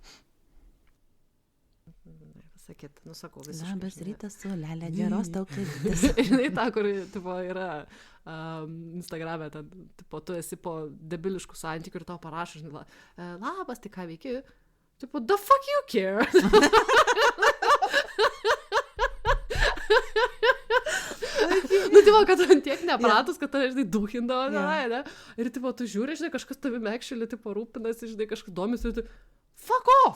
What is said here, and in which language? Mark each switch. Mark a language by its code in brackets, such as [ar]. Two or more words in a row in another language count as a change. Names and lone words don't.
[lt] Sakyt, sakau, visiškai. Labas rytas su Lelė, geros tau klausys. Žinai, ta, kur tipo, yra Instagrame, ten, tipo, tu esi po debiliškų santykių ir tau parašo, žinai, labas, tai ką veiki? Tipo, [en] the fuck you care? [lt] Nu, tipo, kad tu tiek nepratus, kad tave, žinai, duhindavo, ne? Ir, tipo, tu žiūri, žinai, kažkas tavimi actually, tipo, rūpinasi, žinai, kažkas domisi, ir tu, [en] fuck off!